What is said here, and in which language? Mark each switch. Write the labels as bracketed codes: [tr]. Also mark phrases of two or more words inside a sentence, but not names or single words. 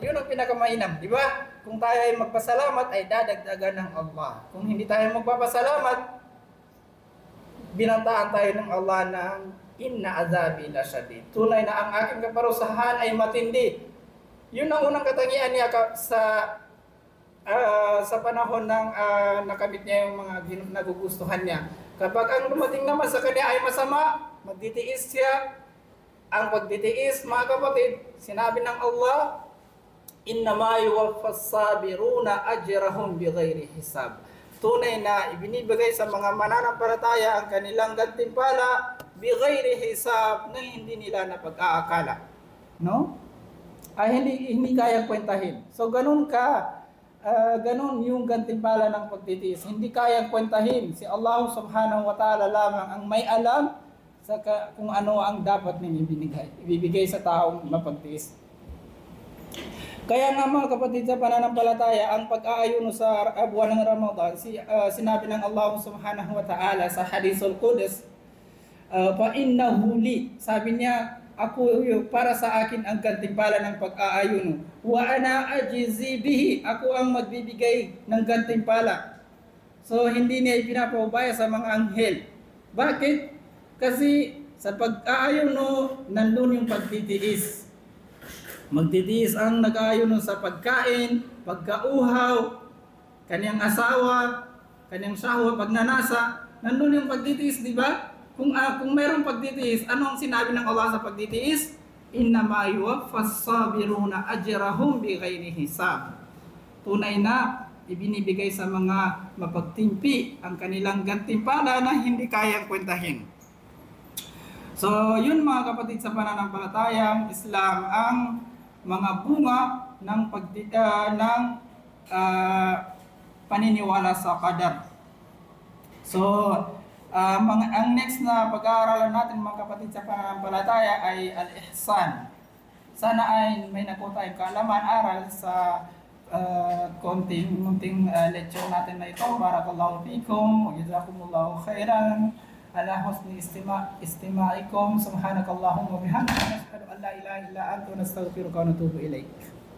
[tl] Yun ang pinakamainam, di ba? Kung tayo ay magpasalamat ay dadagdagan ng Allah. Kung hindi tayo magpapasalamat, binantaan tayo ng Allah ng [ar] إن عذابي لشديد. [tl] Tunay na ang aking kaparusahan ay matindi. Yun ang unang katangian niya sa panahon ng nakamit niya yung mga nagugustuhan niya. Kapag ang dumating naman sa kanya ay masama, magtitiis siya. Ang pagtitiis, mga kapatid, sinabi ng Allah, [ar] إنما يوفى الصابرون أجرهم بغير حساب. [tl] Tunay na ibinibigay sa mga mananampalataya ang kanilang gantimpala [ar] بغير حساب [tl] na hindi nila napag-aakala. No? Ay hindi kaya kwentahin. So ganun yung gantimpala ng pagtitiis. Hindi kaya kwentahin. Si Allah [ar] سبحانه وتعالى [tl] lamang ang may alam sa kung ano ang dapat niyang ibibigay sa taong mapagtiis. Kaya nga mga kapatid sa pananampalataya, ang pag-aayuno sa buwan ng Ramadan, sinabi ng Allah [ar] سبحانه وتعالى [tl] sa Hadithul Qudus, [ar] فإنه لي, [tl] sabi niya, para sa akin ang gantimpala ng pag-aayuno. [ar] وأنا أجزي به, [tl] ako ang magbibigay ng gantimpala. So hindi niya ipinapabaya sa mga anghel. Bakit? Kasi sa pag-aayuno, nandun yung pagtitiis. Magtitiis ang nag-aayuno sa pagkain, pagkauhaw, kanyang asawa, kanyang shahwa, pagnanasa. Nandun yung pagtitiis, di ba? Kung mayroong pagtitiis, ano ang sinabi [ar] ng Allah [tl] sa pagtitiis? [ar] إنما يوفى الصابرون أجرهم بغير حساب. [tl] Tunay na ibinibigay sa mga mapagtimpi ang kanilang gantimpala na hindi kayang kwentahin. So, yun mga kapatid sa pananampalatayang Islam, ang mga bunga ng paniniwala sa qadar. So, ang next na pag-aaralan natin mga kapatid sa pananampalataya ay al-ihsan. Sana ay may nakuha tayong kaalaman aral sa konting lecture natin na ito. [ar] بارك الله فيكم وجزاكم الله خيرا على حسن استماعكم. سبحانك اللهم وبحمدك نشهد أن لا إله إلا أنت نستغفرك ونتوب إليك.